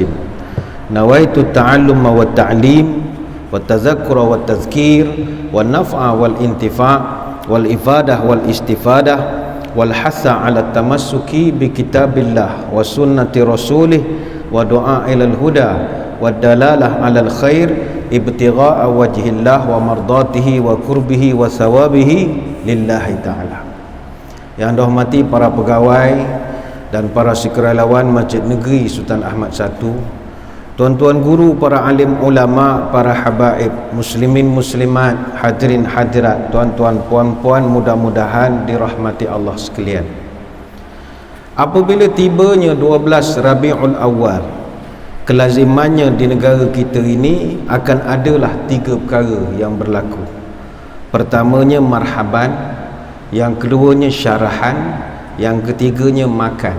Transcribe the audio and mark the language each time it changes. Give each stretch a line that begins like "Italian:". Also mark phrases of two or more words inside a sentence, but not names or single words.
Arabic: نويت التعلم والتعليم والتذكر والتذكير والنفع والانتفاع والإفادة والاستفادة والحث على التمسك بكتاب الله وسنة رسوله ودعاء إلى الهدى والدلالة على الخير ابتغاء وجه الله ومرضاته وقربه وثوابه لله تعالى.
Malay: Yang dirahmati para pegawai dan para sukarelawan Masjid Negeri Sultan Ahmad I, tuan-tuan guru, para alim ulama, para habaib, muslimin muslimat, hadirin hadirat, tuan-tuan puan-puan, mudah-mudahan dirahmati Allah sekalian. Apabila tibanya 12 Rabiul Awal, kelazimannya di negara kita ini akan adalah 3 perkara yang berlaku. Pertamanya marhaban, yang keduanya syarahan, yang ketiganya makan.